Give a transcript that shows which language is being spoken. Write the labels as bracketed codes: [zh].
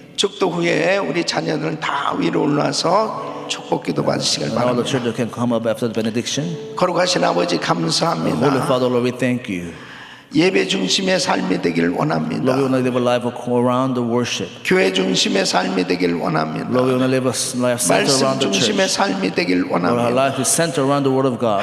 [ko] 축도 후에 우리 자녀들은 다 위로 올라와서 축복기도 받으시길 [en] And all the [ko] 바랍니다. [en] children can come up after the benediction. [ko] 거룩하신 아버지 [en] Holy [ko] 감사합니다. [en] Father, Lord, we thank you. [ko] 예배 중심의 삶이 되기를 [en] Lord, we [ko] 원합니다. [en] want to live a life around the worship. [ko] 교회 중심의 삶이 되기를 원합니다. [en] Lord, we want to live a life centered [ko] 말씀 [en] around the [ko] 중심의 [en] church. [ko] 삶이 되기를 [en] Lord, our [ko] 원합니다. [en] life is centered around the Word of God.